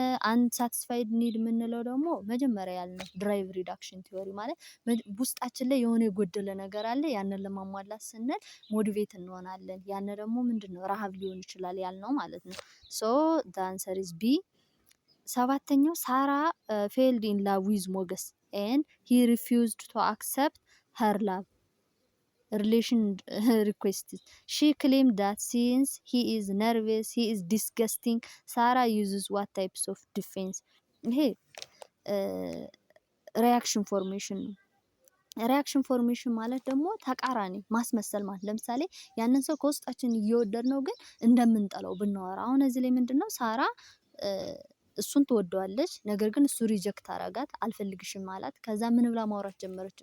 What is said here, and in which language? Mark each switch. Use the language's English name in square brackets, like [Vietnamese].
[Amharic] አንሳቲስፋይድ ኒድ የምንለው ደግሞ መጀመሪያ ያልነው ድራይቭ ሪዳክሽን ቲዎሪ ማለት ውስጣችን ላይ የሆነ የጎደለ ነገር አለ ያንን ለማሟላት ስንል ሞቲቬት እንሆናለን። ያን ደግሞ ምንድነው ረሃብ ሊሆን ይችላል ያልነው ማለት ነው። [English] ሶ ዘ አንሰር ኢዝ ቢ። [Amharic] ሰባተኛው ሳራ ፌልድ [English] ኢን ላቭ ዊዝ [Amharic] ሞገስ [English] and he refused to accept her love relation requests. She claimed that since he is nervous, he is disgusting. Sarah uses what types of defense? [Amharic] ይሄ ሪያክሽን ፎርሜሽን ነው። ሪያክሽን ፎርሜሽን ማለት ደግሞ ተቃራኒ ማስመሰል ማለት ለምሳሌ ያንን ሰው ከውስጣችን እየወደድ ነው ግን እንደምንጠላው ብናወራ አሁን እዚህ ላይ ምንድነው ሳራ እሱን ትወደዋለች ነገር ግን እሱ ሪጀክት አረጋት አልፈልግሽም አላት። ከዛ ምን ብላ ማውራት ጀመረች?